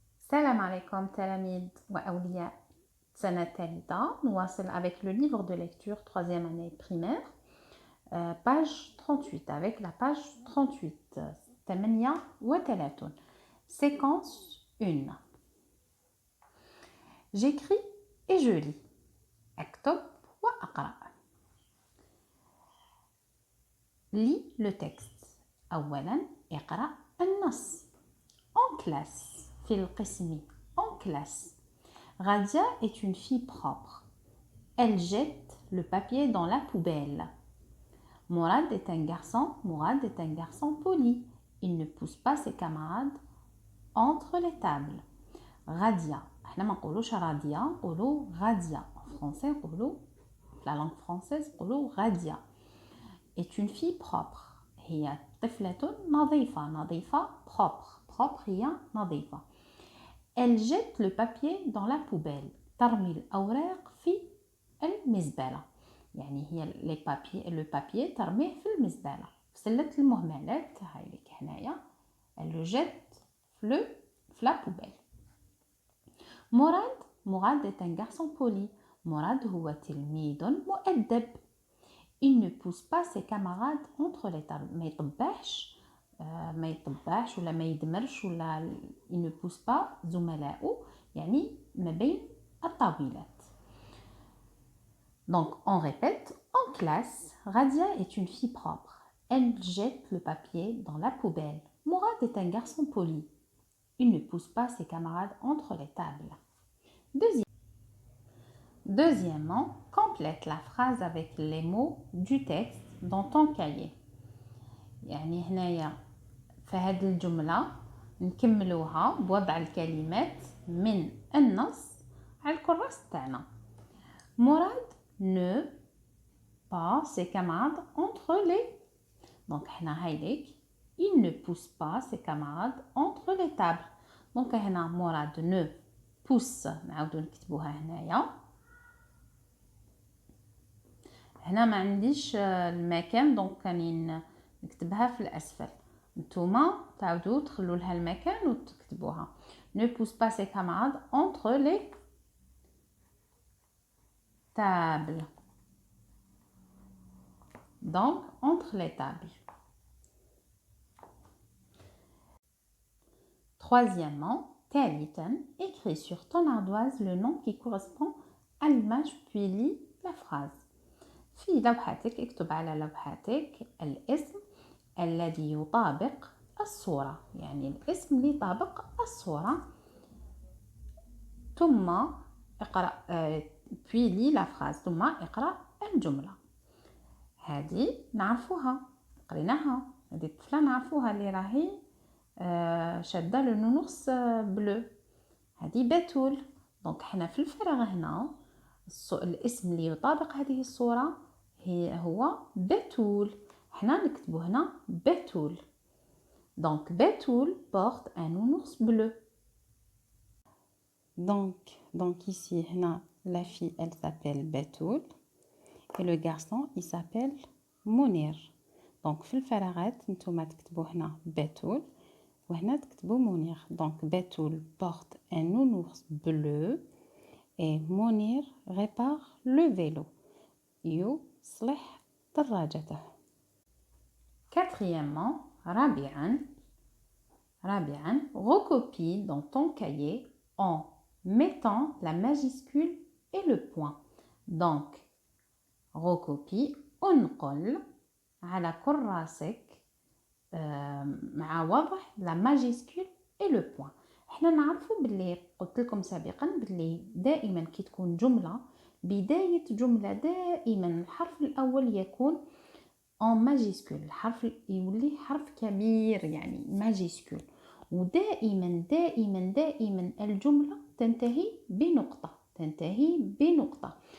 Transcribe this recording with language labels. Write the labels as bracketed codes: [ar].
[ar] Salam alaikum تلاميذ وأولياء سنة ثالثة. نواصل [fr] avec le livre de lecture 3e année primaire, page 38 avec la page 38 38 séquence 1. J'écris et je lis. [ar] أكتب وأقرأ. [fr] Lis le texte. [ar] أولا اقرأ النص. [fr] En classe. [ar] في القسم. [fr] En classe. Radia est une fille propre. Elle jette le papier dans la poubelle. Mourad est un garçon. Mourad est un garçon poli. Il ne pousse pas ses camarades entre les tables. [ar] Radia. احنا ما نقولوش راضية نقولو غادية. [fr] En français [ar] نقولو [fr] la langue française [ar] نقولو غادية. [fr] Est une fille propre. [ar] هي طفلة نظيفة. نظيفة propre هي نظيفة. [fr] Elle jette le papier dans la poubelle. [ar] ترمي الأوراق في المزبلة. يعني هي [fr] le papier [ar] ترميه في المزبلة. في سلة المهملات هاي لك هنايا. [fr] Elle le jette في la poubelle. Mourad est un garçon poli. [ar] Mourad هو تلميذ مؤدب. [fr] Il ne pousse pas ses camarades entre les tables. [ar] ما يطبعش ولا ما يدمرش ولا [fr] il ne pousse pas [ar] زملائه يعني ما بين الطاولات. [fr] Donc on répète, en classe, Radia est une fille propre. Elle jette le papier dans la poubelle. Mourad est un garçon poli. Il ne pousse pas ses camarades entre les tables. Deuxièmement, complète la phrase avec les mots du texte dans ton cahier. [ar] يعني هنايا في هذه الجملة نكملوها بوضع الكلمات من النص على الكراس تاعنا. [fr] Mourad ne pas ses camarades entre les. Donc [ar] هنا هايليك [fr] il ne pousse pas ses camarades entre les tables. [ar] Donc هنا Mourad [fr] ne pousse [ar] نعاودو نكتبوها هنايا. هنا ما عنديش المكان دونك راني نكتبها في الأسفل. نتوما تعاودوا تخلوا لها المكان وتكتبوها. [fr] Ne pousse pas ses camarades entre les tables. Donc, entre les tables. Troisièmement, ثالثا, écris sur ton ardoise le nom qui correspond à l'image puis lis la phrase. [ar] في لوحتك اكتب على لوحتك الاسم الذي يطابق الصورة. يعني الاسم اللي يطابق الصورة. ثم اقرأ puis lis la phrase. ثم اقرأ الجملة. هذه نعرفوها قريناها. هذه الطفلة نعرفوها اللي راهي شادة لنونوس بلو. هذه بتول. دونك حنا في الفراغ هنا الاسم اللي يطابق هذه الصورة هو بتول. حنا نكتبو هنا بتول. [fr] Donc Betoul porte un nounours bleu. Donc ici la fille elle s'appelle Betoul et le garçon il s'appelle Mounir. [ar] Donc في الفراغات نتوما تكتبوا هنا Betoul وهنا تكتبوا Mounir. [fr] Donc Betoul porte un nounours bleu et Mounir répare le vélo. [ar] يصلح دراجته. [fr] Quatrièmement, رابعاً, recopie dans ton cahier en mettant la majuscule et le point. Donc, recopie, [ar] انقل على كراسك مع وضع [fr] la majuscule et le point. [ar] احنا نعرفوا باللي قلت لكم سابقا باللي دائما كي تكون جملة بداية جملة دائما الحرف الأول يكون [fr] en majuscule. [ar] الحرف يولي حرف كبير يعني majuscule. ودائما الجملة تنتهي بنقطة.